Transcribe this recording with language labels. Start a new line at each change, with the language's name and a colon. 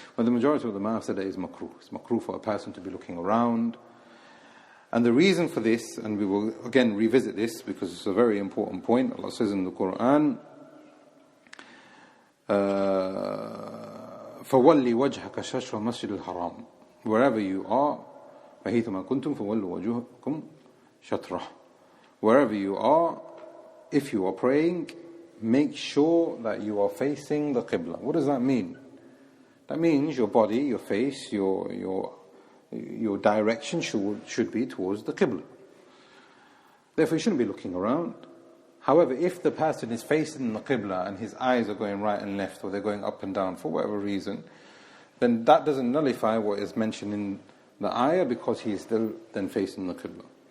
English: But the majority of the ulama have said it is makruh. It's makruh for a person to be looking around. And the reason for this, and we will again revisit this because it's a very important point, Allah says in the Quran,
Arabic: فَوَلِّ وَجْهَكَ شَشْرَ الْمَسْجِدِ الْحَرَامِ.
English: Wherever you are,
Arabic: فَحِيثُمَا كُنْتُمْ فَوَلُّوا وَجُهَكُمْ شَطْرَهُ.
English: Wherever you are, if you are praying, make sure that you are facing the Qibla. What does that mean? That means your body, your face, your direction should be towards the Qibla. Therefore, you shouldn't be looking around. However, if the person is facing the Qibla and his eyes are going right and left, or they're going up and down for whatever reason, then that doesn't nullify what is mentioned in the ayah, because he is still then facing the Qibla.